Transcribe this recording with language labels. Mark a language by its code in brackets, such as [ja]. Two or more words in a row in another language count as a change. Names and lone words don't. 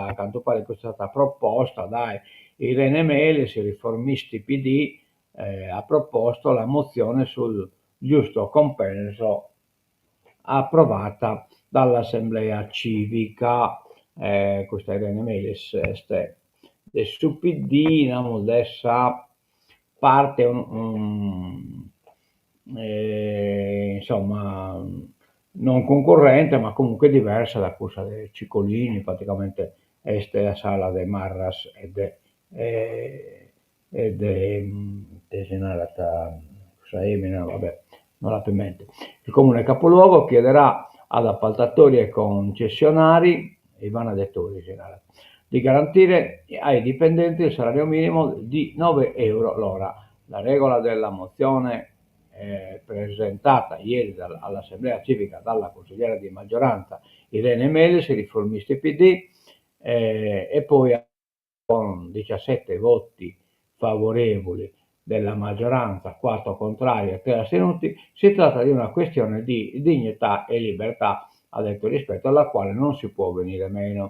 [it] A quanto pare questa è stata proposta da Irene Melis, i riformisti PD, ha proposto la mozione sul giusto compenso approvata dall'assemblea civica. Questa Irene Melis del su PD, adesso parte insomma non concorrente ma comunque diversa da quella dei Ciccolini, praticamente este la sala de Marras e de Generata Saemina, vabbè, non la più in mente. Il comune capoluogo chiederà ad appaltatori e concessionari, Ivana Dettori generale, di garantire ai dipendenti il salario minimo di 9 euro l'ora. La regola della mozione presentata ieri all'Assemblea Civica dalla consigliera di maggioranza Irene Melis, riformisti PD, e poi con 17 voti favorevoli della maggioranza, 4 contrari e 3 astenuti, si tratta di una questione di dignità e libertà, ha detto, rispetto alla quale non si può venire meno.